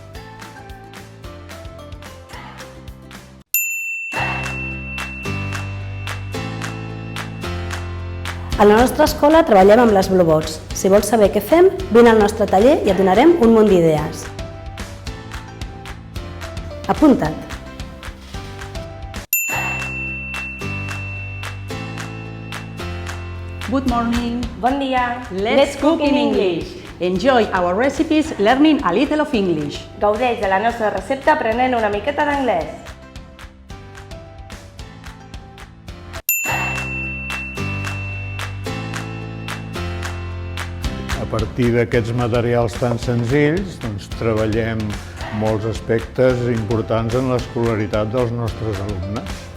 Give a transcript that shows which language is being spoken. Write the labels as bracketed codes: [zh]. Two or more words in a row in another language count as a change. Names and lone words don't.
[ca] A la nostra escola treballem amb les Blue Box. Si vols saber què fem, vine al nostre taller i et donarem un munt d'idees. Apunta't! [en] Good morning. [ca] Bon dia! [en] Let's cook in English. Enjoy our recipes learning a little of English. [ca] Gaudeix de la nostra recepta aprenent una miqueta d'anglès. A partir d'aquests materials tan senzills, treballem molts aspectes importants en l'escolaritat dels nostres alumnes.